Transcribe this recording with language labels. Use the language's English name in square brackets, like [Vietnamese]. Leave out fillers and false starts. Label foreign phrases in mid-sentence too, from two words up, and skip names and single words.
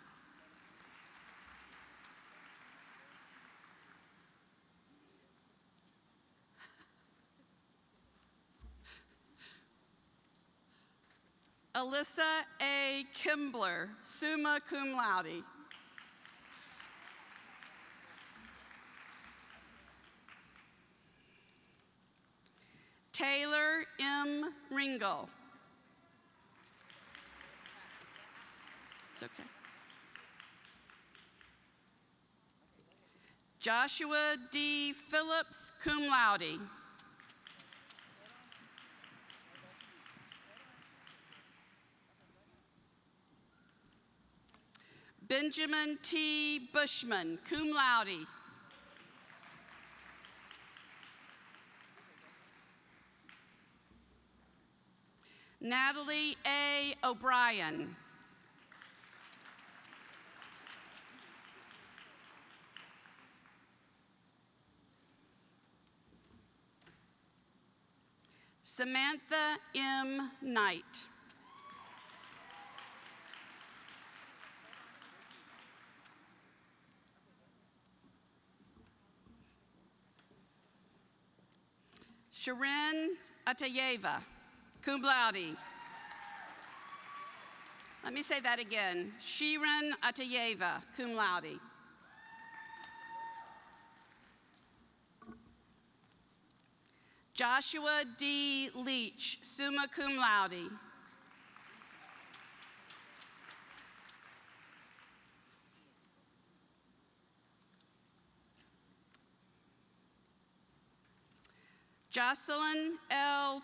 [English] Alyssa A. Kimbler, [Latin] summa cum laude. [English] Taylor M. Ringel. It's okay. Joshua D. Phillips, [Latin] cum laude. [English] Benjamin T. Bushman, [Latin] cum laude. [English] Natalie A. O'Brien. Samantha M. Knight. Sharon Atayeva, [Latin] cum laude. [English] Let me say that again. Sharon Atayeva, [Latin] cum laude. [English] Joshua D. Leach, [Latin] summa cum laude. [English] Jocelyn L.